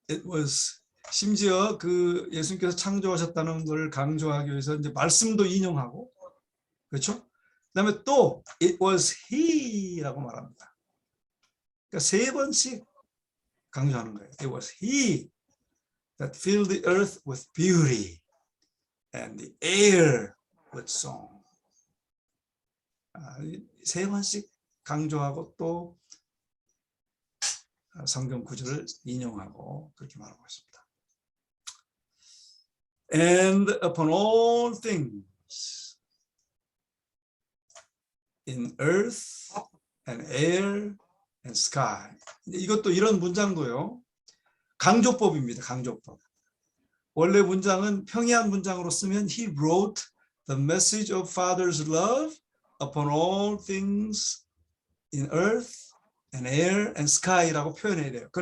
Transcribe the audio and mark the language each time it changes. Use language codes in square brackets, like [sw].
[en] It was [ko] 심지어 그 예수님께서 창조하셨다는 걸 강조하기 위해서 이제 말씀도 인용하고 그렇죠? 그다음에 또 [en] It was He [ko] 라고 말합니다. 그러니까 세 번씩 강조하는 거예요. [en] It was He that filled the earth with beauty and the air with song. [ko] 세 번씩 강조하고 또 성경 구절을 인용하고 그렇게 말하고 있습니다. [en] And upon all things in earth and air and sky. [ko] 이것도 이런 문장도요. 강조법입니다. 강조법. 원래 문장은 평이한 문장으로 쓰면 [en] He wrote the message of Father's love upon all things in earth and air and sky [ko] 라고 표현해야 돼요.